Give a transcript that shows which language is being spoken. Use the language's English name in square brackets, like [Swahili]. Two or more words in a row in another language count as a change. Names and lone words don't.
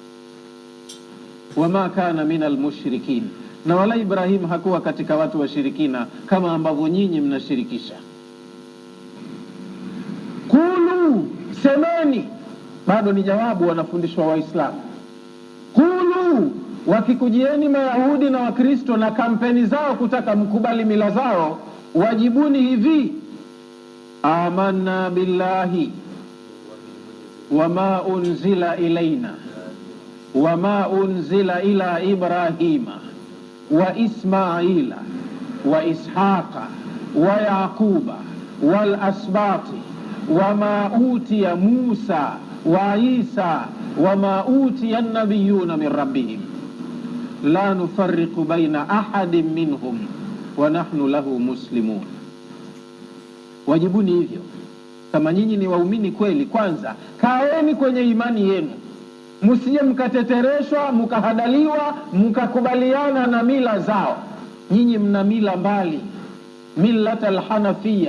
[Arabic] وما كان من المشركين, [Swahili] na wala Ibrahim hakuwa katika watu washirikina kama ambavyo nyinyi mnashirikisha. Kulu, semeni, bado ni jawabu wanafundishwa Waislamu. Kulu, wakikujieni Mayahudi na Wakristo na kampeni zao kutaka mkubali mila zao, wajibuni hivi: [Arabic] آمنا بالله وما أنزل إلينا وما أنزل إلى إبراهيم وإسماعيل وإسحاق ويعقوب والأسباط وما أوتي موسى وعيسى وما أوتي النبيون من ربهم لا نفرق بين أحد منهم ونحن له مسلمون. [Swahili] Wajibuni hivyo. Kama nyinyi ni waumini kweli, kwanza kaeni kwenye imani yenu, msije mkatetereshwa, mkahadaliwa, mkakubaliana na mila zao. Nyinyi mna mila mbali, [Arabic] ملة حنيفية.